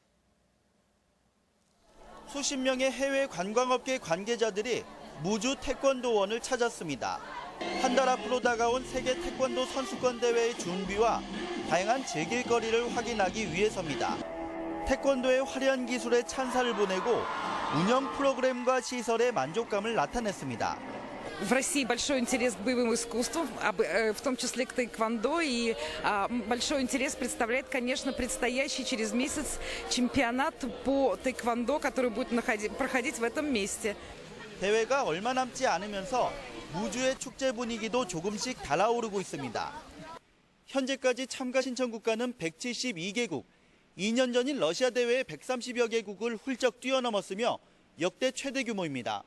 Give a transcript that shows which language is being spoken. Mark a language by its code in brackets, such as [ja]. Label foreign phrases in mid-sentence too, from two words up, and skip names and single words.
[ko] 수십 명의 해외 관광업계 관계자들이 무주 태권도원을 찾았습니다. 한 달 앞으로 다가온 세계 태권도 선수권 대회의 준비와 다양한 즐길거리를 확인하기 위해서입니다. 태권도의 화려한 기술에 찬사를 보내고 운영 프로그램과 시설에 만족감을 나타냈습니다. [ru] В России большой интерес к боевым искусствам, в том числе к тэквондо, и большой интерес представляет, конечно, предстоящий через месяц чемпионат по тэквондо, который будет проходить в этом месте. [ko] 대회가 얼마 남지 않으면서 무주의 축제 분위기도 조금씩 달아오르고 있습니다. 현재까지 참가 신청 국가는 172개국, 2년 전인 러시아 대회의 130여 개국을 훌쩍 뛰어넘었으며 역대 최대 규모입니다.